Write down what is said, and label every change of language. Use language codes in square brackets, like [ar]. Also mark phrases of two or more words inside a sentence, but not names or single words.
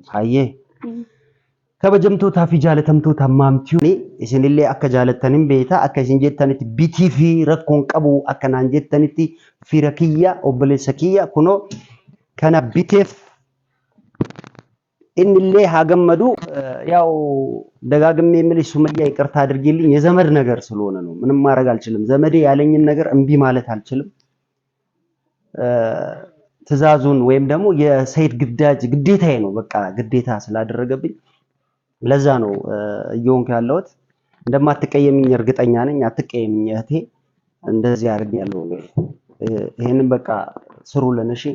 [om] Hayyee. Kabajamtootaa fi jaalatamtoota maamtii isinillee akka jaalattaniin beektaa akka isin jettanitti bitii fi rakkoon qabu akka naan jettanitti fira kiyya obboleessa kiyya kunoo kana biteef innillee haa gammadu [am] ያው ደጋግሜ የምልሽ ሱመያ ይቅርታ አድርጊልኝ የዘመድ ነገር ስለሆነ ነው ምንም ማድረግ አልችልም ዘመዴ ያለኝን ነገር እምቢ ማለት አልችልም ትዕዛዙን ወይም ደግሞ የሰይድ ግዳጅ ግዴታዬ ነው በቃ ግዴታ ስላደረገብኝ ለዛ ነው እየሆንኩ ያለሁት እንደማትቀየምኝ እርግጠኛ ነኝ አትቀየምኝ እህቴ እንደዚህ አድርጊያለሁ ይሄንን በቃ ስሩልን እሺ